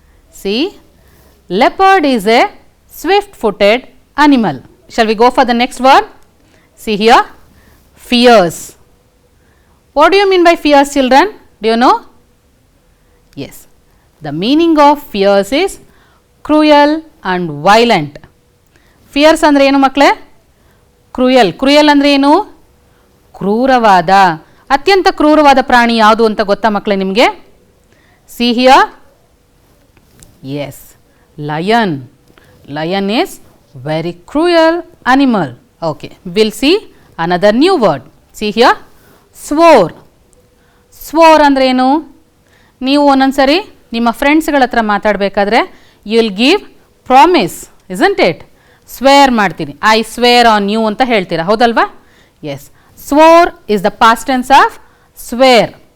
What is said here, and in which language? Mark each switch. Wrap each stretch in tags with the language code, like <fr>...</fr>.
<en>See, leopard is a swift-footed animal. Shall we go for the next word? See here, fierce. What do you mean by fierce children? Do you know? Yes, the meaning of fierce is cruel and violent.</en> <kn>Fierce ಅಂದ್ರೆ ಏನು ಮಕ್ಕಳೇ? Cruel. Cruel ಅಂದ್ರೆ ಏನು? ಕ್ರೂರವಾದ. ಅತ್ಯಂತ ಕ್ರೂರವಾದ ಪ್ರಾಣಿ ಯಾವುದು ಅಂತ ಗೊತ್ತಾ ಮಕ್ಕಳೇ ನಿಮಗೆ?</kn> <en>See here. Yes, lion. Lion is very cruel animal. Okay, we'll see another new word. See here, swore.</en> <kn>Swore ಅಂದ್ರೆ ಏನು? ನೀವು ಒಂದೊಂದ್ಸರಿ ನಿಮ್ಮ ಫ್ರೆಂಡ್ಸ್ಗಳ ಹತ್ರ ಮಾತಾಡಬೇಕಾದ್ರೆ</kn> <en>You will give promise, isn't it? Swear</en> <kn>ಮಾಡ್ತೀನಿ.</kn> <en>I swear on you</en> <kn>ಅಂತ ಹೇಳ್ತೀರಾ, ಹೌದಲ್ವಾ?</kn> <en>Yes, swore is the past tense of swear.</en>